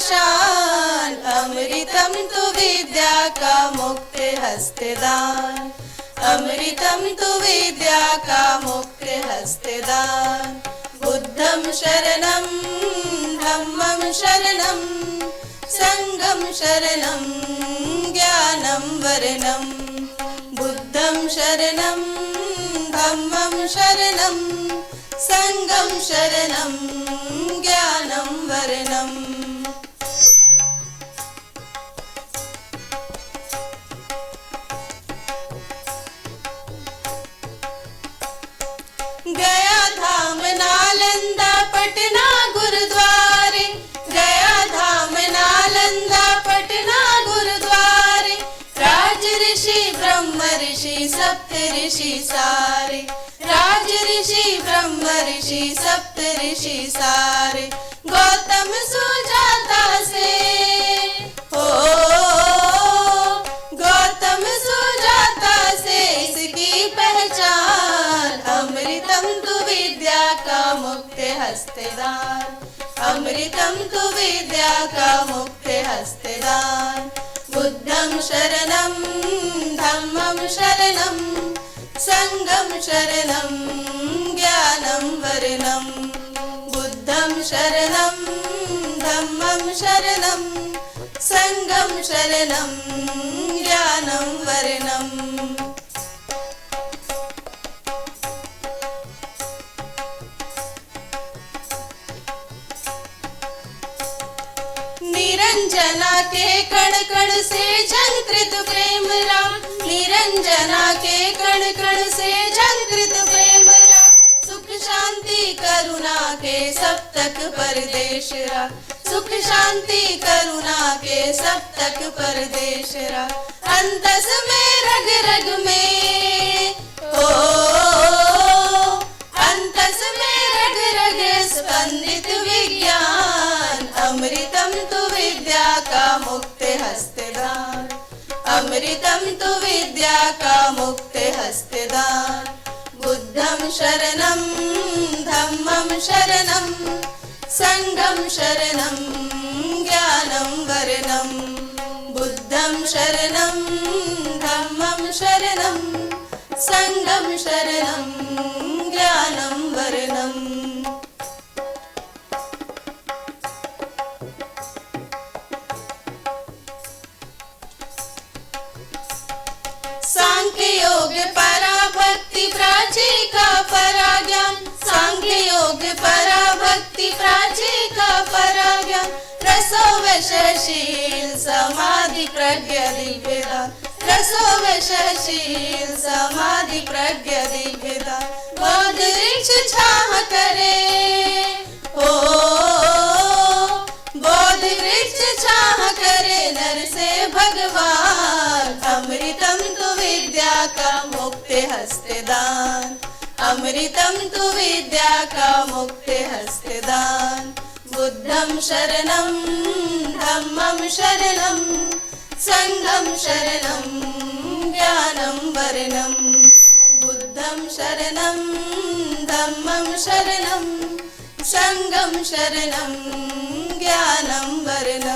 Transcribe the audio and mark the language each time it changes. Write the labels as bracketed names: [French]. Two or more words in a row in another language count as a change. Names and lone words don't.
[Hindi] शान, अमृतम तु विद्या का मुक्त हस्तदान, अमृतम तु विद्या का मुक्त हस्तदान। [Pali] बुद्धं शरणं धम्मं शरणं संघं शरणं ज्ञानं वरणं। बुद्धं शरणं धम्मं शरणं संगम शरणं ज्ञानं वरणम्। [Hindi] गया धाम नालंदा पटना गुरुद्वारे, गया धाम नालंदा पटना गुरुद्वारे। राज ऋषि ब्रह्म ऋषि सप्त ऋषि सारे, राज ऋषि ब्रह्म ऋषि सप्त ऋषि सारे। गौतम सुजाता से हो, गौतम सुजाता से इसकी पहचान। अमृतम तु विद्या का मुक्त हस्तदान, अमृतम तु विद्या का मुक्त हस्तदान। [Pali] बुद्धं शरणं धम्मं शरणं संगम शरणं ज्ञानं वरणं। बुद्धं शरणं धम्मं शरणं संगम शरणं ज्ञानं वरणम्। [Hindi] निरंजना के कण कण से झंकृत प्रेम राम, निरंजना के कण कण से झंकृत प्रेम राम। सुख करुणा के सब तक परदेश रा, सुख शांति करुणा के सब तक परदेश रा। अंतस में रग रग में ओ, अंतस में रग रग स्पंदित विज्ञान, अमृतम तु विद्या का मुक्त हस्तदान, अमृतम तु विद्या का मुक्त हस्तदान। [Pali] बुद्धं शरणं धम्मं शरणं संघं शरणं ज्ञानं वरणं, बुद्धं शरणं धम्मं शरणं संघं शरणं ज्ञानं वरणम्। [Hindi] सांख्य योग पराभक्ति प्राची का पराज्ञान, सांख्य योग पराभक्ति प्राची का पराज्ञान। रसो वशशील समाधि प्रज्ञा दिव्यदान, रसो वशशील समाधि प्रज्ञा दिव्यदान। बोध वृक्ष छाह करे ओ, बोध वृक्ष छाह करे नर से भगवान, अमृतम तु विद्या का मुक्त हस्तदान, अमृतम तु विद्या का मुक्त हस्तदान। [Pali] बुद्धं शरणं धम्मं शरणं संघं शरणं ज्ञानं वरणं, बुद्धं शरणं धम्मं शरणं संघं शरणं ज्ञानं वरणं।